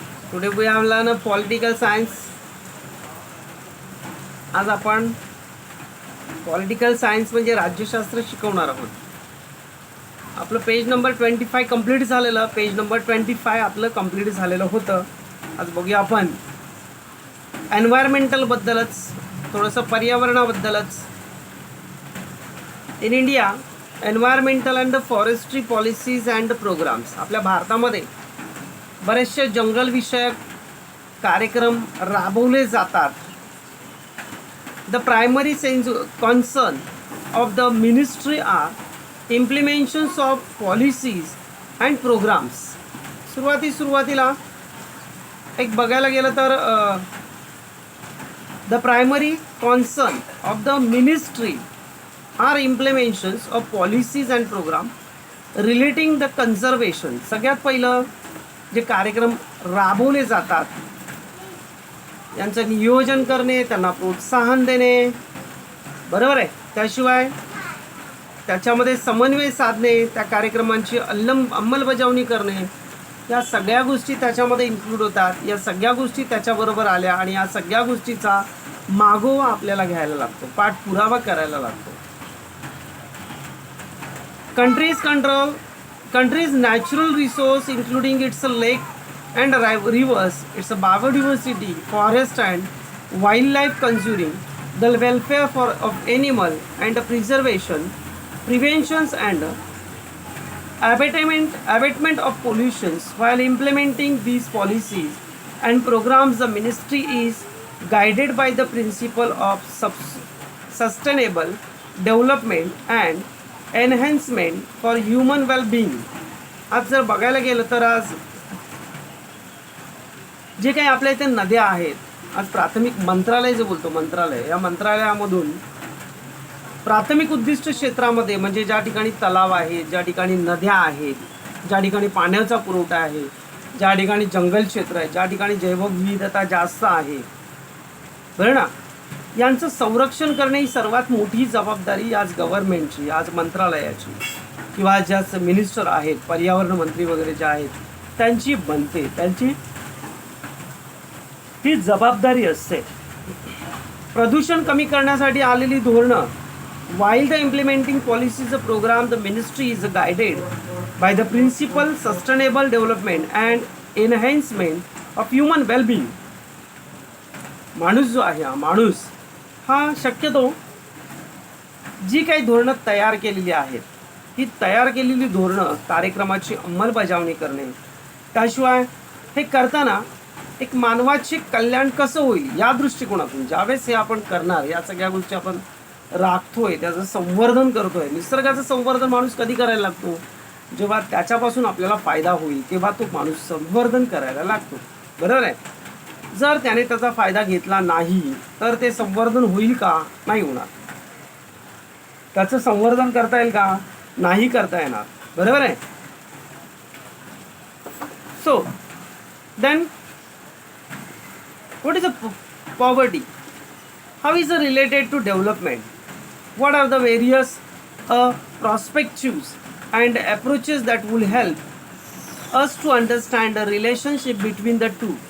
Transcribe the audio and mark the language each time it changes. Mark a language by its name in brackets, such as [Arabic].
[English] Today we have learned political science. [Marathi] आज आपण political science म्हणजे राज्यशास्त्र शिकवणार आहोत. आपलं पेज नंबर 25 कंप्लीट झालेलं. पेज नंबर 25 आपलं कंप्लीट झालेलं होतं. आज बघूया आपण एन्व्हायरमेंटलबद्दलच, थोडंसं पर्यावरणाबद्दलच. [English] In India environmental and forestry policies and programmes. [Marathi] आपल्या भारतामध्ये बरेचसे जंगलविषयक कार्यक्रम राबवले जातात. [English] The primary concern of the ministry are implementations of policies and programs. [Marathi] सुरुवातीला एक बघायला गेलं तर [English] the primary concern of the ministry are implementations of policies and program relating the conservation. [Marathi] सगळ्यात पहिलं जे कार्यक्रम राबवले जातात यांचं नियोजन करणे, त्यांना प्रोत्साहन देणे, बरोबर आहे. त्याशिवाय त्याच्यामध्ये समन्वय साधणे, त्या कार्यक्रमांची अंमलबजावणी करणे, या सगळ्या गोष्टी त्याच्यामध्ये इन्क्लूड होतात. या सगळ्या गोष्टी त्याच्याबरोबर आल्या आणि या सगळ्या गोष्टीचा मागोवा आपल्याला घ्यायला लागतो, पाठपुरावा करायला लागतो. [English] countries natural resource including its lake and rivers, its biodiversity, forest and wildlife conserving, the welfare of animal and preservation, preventions and abatement of pollutions. While implementing these policies and programs, the ministry is guided by the principle of sustainable development and enhancement for human well-being. [Marathi] आज जर बघायला गेलं तर आज जे काही आपल्या इथे नद्या आहेत, आज प्राथमिक मंत्रालय जे बोलतो, मंत्रालय, या मंत्रालयामधून प्राथमिक उद्दिष्ट क्षेत्रामध्ये म्हणजे ज्या ठिकाणी तलाव आहेत, ज्या ठिकाणी नद्या आहेत, ज्या ठिकाणी पाण्याचा पुरवठा आहे, ज्या ठिकाणी जंगल क्षेत्र आहे, ज्या ठिकाणी जैवविविधता जास्त आहे, बरं ना, यांचं संरक्षण करणे ही सर्वात मोठी जबाबदारी आज गव्हर्नमेंटची, आज मंत्रालयाची किंवा ज्या मिनिस्टर आहेत, पर्यावरण मंत्री वगैरे जे आहेत, त्यांची बनते. त्यांची ही जबाबदारी असते. प्रदूषण कमी करण्यासाठी आलेली धोरणं. [English] While the implementing policies of program, the ministry is guided by the principle sustainable development and enhancement of human well-being. [Marathi] माणूस जो आहे, माणूस हा शक्यतो जी काही धोरणं तयार केलेली आहेत, ही तयार केलेली धोरणं कार्यक्रमाची अंमलबजावणी करणे, त्याशिवाय हे करताना एक मानवाचे कल्याण कसं होईल या दृष्टिकोनातून ज्यावेळेस हे आपण करणार, या सगळ्या गोष्टी आपण राखतोय, त्याचं संवर्धन करतोय. निसर्गाचं संवर्धन माणूस कधी करायला लागतो? जेव्हा त्याच्यापासून आपल्याला फायदा होईल तेव्हा तो माणूस संवर्धन करायला लागतो, बरोबर आहे. जर त्याने त्याचा फायदा घेतला नाही तर ते संवर्धन होईल का? नाही होणार. त्याचं संवर्धन करता येईल का? नाही करता येणार, बरोबर आहे. [English] So then what is poverty? How is it related to development? What are the various perspectives and approaches that will help us to understand the relationship between the two?